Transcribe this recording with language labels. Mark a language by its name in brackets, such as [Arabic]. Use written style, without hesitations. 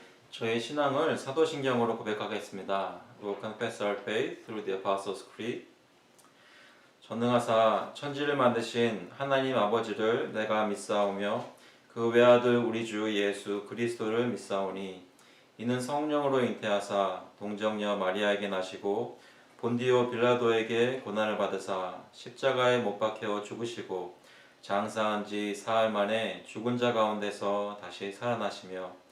[Korean] 저의 신앙을 사도신경으로 고백하겠습니다. [English] We will confess our faith through the Apostles' Creed. [Korean] 전능하사 천지를 만드신 하나님 아버지를 내가 믿사오며 그 외아들 우리 주 예수 그리스도를 믿사오니 이는 성령으로 잉태하사 동정녀 마리아에게 나시고 본디오 빌라도에게 고난을 받으사 십자가에 못 박혀 죽으시고 장사한 지 사흘 만에 죽은 자 가운데서 다시 살아나시며